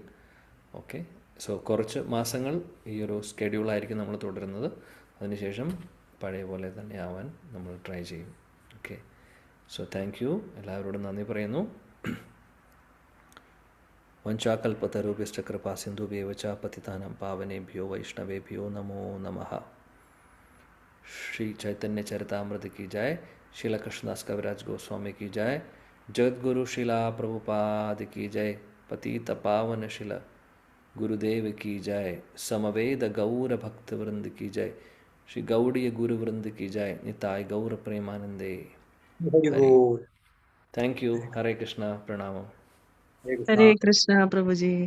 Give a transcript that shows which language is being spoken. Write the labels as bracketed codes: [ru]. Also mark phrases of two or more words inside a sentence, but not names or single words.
[en] okay, so [ml] കുറച്ച് മാസങ്ങൾ ഈ ഒരു സ്കെഡ്യൂളായിരിക്കും നമ്മൾ തുടരുന്നത്. അതിനുശേഷം പഴയ പോലെ തന്നെ ആവാൻ നമ്മൾ ട്രൈ ചെയ്യും. [en] okay, so thank you. [ml] എല്ലാവരോടും നന്ദി പറയുന്നു. [sa] വഞ്ചാകൽപതരുഭ്യശ്ച കൃപാസിന്ധുഭ്യേവ ച പതിതാനാം പാവനേഭ്യോ വൈഷ്ണവേഭ്യോ നമോ നമഃ. [hi] श्री चैतन्य चरितामृत की जाय, श्रील कृष्णदास कविराज गोस्वामी की जाय, जगद्गुरु शिला प्रभुपाद की जय। पतित पावन शिला गुरुदेव की जय। समवेद गौर भक्त वृंद की जय। श्री गौड़ीय गुरु वृंद की जय। निताय गौर प्रेमानंदे। [en] Very [hi] हरे [en] good. thank you. [hi] हरे कृष्णा। प्रणाम। [en] Hare [hi] हरे [en] Krishna. [hi] कृष्णा प्रभु जी।